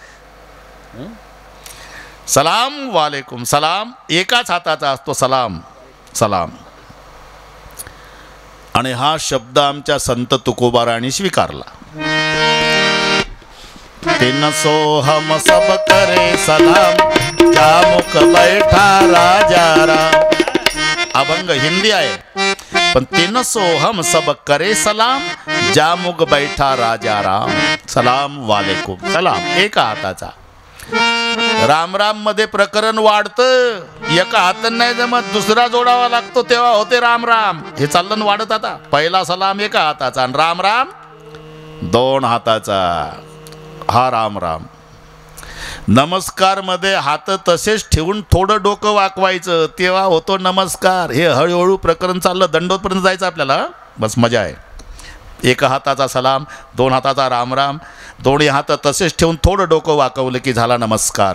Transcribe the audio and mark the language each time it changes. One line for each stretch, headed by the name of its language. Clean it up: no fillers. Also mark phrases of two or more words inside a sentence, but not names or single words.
Arabic: سلام عليكم.
Marathi: सलाम एकाच हाताचा असतो. सलाम सलाम. आणि हा शब्द आमच्या संत तुकोबाराणी स्वीकारला.
Hindi: तीन सोहम सब करे सलाम, मुख बैठा राजा राम.
Marathi: अभंग हिंदी आहे पण
Hindi: तीन सोहम सब करे सलाम, मुख बैठा राजा राम.
Arabic: سلام عليكم.
Marathi: सलाम एका हाताचा. राम राम मध्ये प्रकरण वाढतं. एका हाताने नाही जमत, 2रा जोडावा लागतो तेव्हा होते राम राम. हे चाललं वाढत. आता पहिला सलाम एका हाताचा आणि राम राम 2 हाताचा. हा राम राम. नमस्कार मध्ये हात तसेच ठेवून थोडं डोकं वाकवायचं तेव्हा होतो नमस्कार. हे हळूहळू प्रकरण चाललं, दंडोतपर्यंत जायचं आपल्याला. बस मजा आहे. एका हाताचा सलाम, 2 हाताचा राम राम, दोन्ही हात तसेच ठेवून थोडं डोकं वाकवलं की झाला नमस्कार.